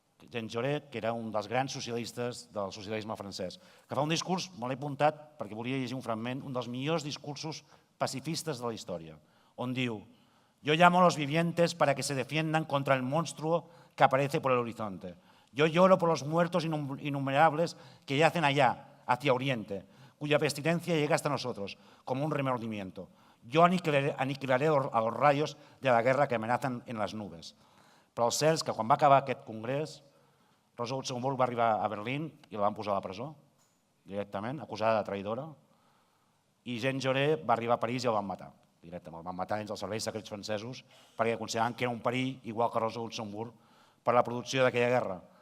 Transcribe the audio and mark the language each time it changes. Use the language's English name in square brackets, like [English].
[Catalan] Jean Jaurès, que era un dels grans socialistes del socialisme francès, que fa un discurs, me l'he apuntat perquè volia llegir un fragment, un dels millors discursos pacifistes de la història, on diu: [Spanish] yo llamo a los vivientes para que se defiendan contra el monstruo que aparece por el horizonte. Yo lloro por los muertos innumerables que yacen allá, hacia Oriente, cuya pestilencia llega hasta nosotros, como un remordimiento. Yo aniquilaré a los rayos de la guerra que amenazan en les nubes. [Catalan] Però el cert és que quan va acabar aquest congrés, Rosa Luxemburg va arribar a Berlín i la van posar a la presó, directament, acusada de traïdora, i Jean Jaurès va arribar a París i el van matar, directament. El van matar dins els serveis secrets francesos perquè consideraven que era un perill, igual que Rosa Luxemburg, per la producció d'aquella guerra.